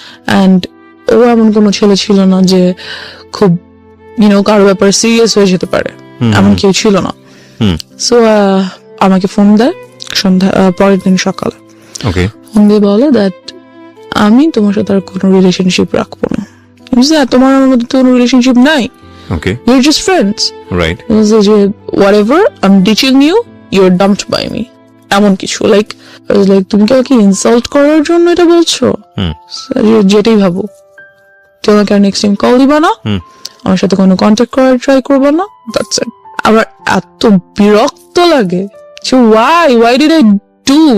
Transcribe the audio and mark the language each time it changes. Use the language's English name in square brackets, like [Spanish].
[Bangla] And ও এমন কোনো ছেলে ছিল না যে খুব কারো ব্যাপারে সিরিয়াস হয়ে যেতে পারে, এমন কেউ ছিল না। সো আমাকে ফোন দেয় সন্ধ্যা পরের দিন সকালে, [English] okay, [Bangla] ফোন দিয়ে বলে দ্যাট আমি তোমার সাথে আর কোনো রিলেশনশিপ রাখবো না। তোমার আমার মধ্যে তো কোনো রিলেশনশিপ নাই, [English] Okay, we're just friends. Right, যে whatever I'm ditching you, you're dumped by me, [Bangla] এমন কিছু। লাইক তুমি কি আমাকে ইনসাল্ট করার জন্য এটা বলছো? যেটাই ভাবো, তুমি আমাকে আর নেক্সট টাইম কল দিবা না, আমার সাথে কোনো কন্ট্যাক্ট করার ট্রাই করবা না, দ্যাটস ইট। আমার এত বিরক্ত লাগে যে [English] why did I do?